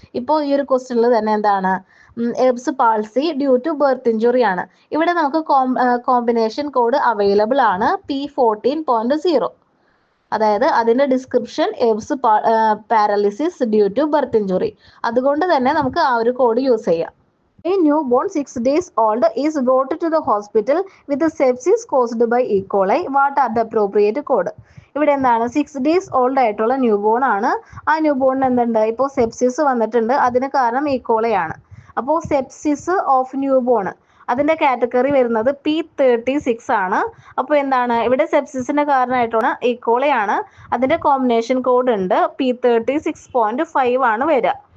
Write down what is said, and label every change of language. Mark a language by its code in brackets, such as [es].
[ml] ഇപ്പോൾ ഈ ഒരു ക്വസ്റ്റ്യനിൽ തന്നെ എന്താണ്? [en] Erb's palsy due to birth injury [ml] ആണ്. ഇവിടെ നമുക്ക് കോമ്പിനേഷൻ കോഡ് അവൈലബിൾ ആണ് P14.0, അതായത് അതിന്റെ description [en] Erb's paralysis due to birth injury. [ml] അതുകൊണ്ട് തന്നെ നമുക്ക് ആ ഒരു കോഡ് യൂസ് ചെയ്യാം. [en] A newborn 6 days old is brought to the hospital with sepsis caused by E. coli. What are the appropriate code? [ml] ഇവിടെ എന്താണ്? [en] 6 days old [ml] ആയിട്ടുള്ള ന്യൂബോൺ ആണ്. ആ ന്യൂബോണിന് എന്തുണ്ട്? ഇപ്പോൾ സെപ്സിസ് വന്നിട്ടുണ്ട്, അതിന് കാരണം E. coli ആണ്. അപ്പോൾ [en] sepsis of newborn [ml] അതിന്റെ കാറ്റഗറി വരുന്നത് P36 ആണ്. അപ്പോൾ എന്താണ്? ഇവിടെ സെപ്സിസിന്റെ കാരണമായിട്ടാണ് E. coli ആണ്. അതിന്റെ കോമ്പിനേഷൻ കോഡ് ഉണ്ട് P36.5 ആണ് വരിക.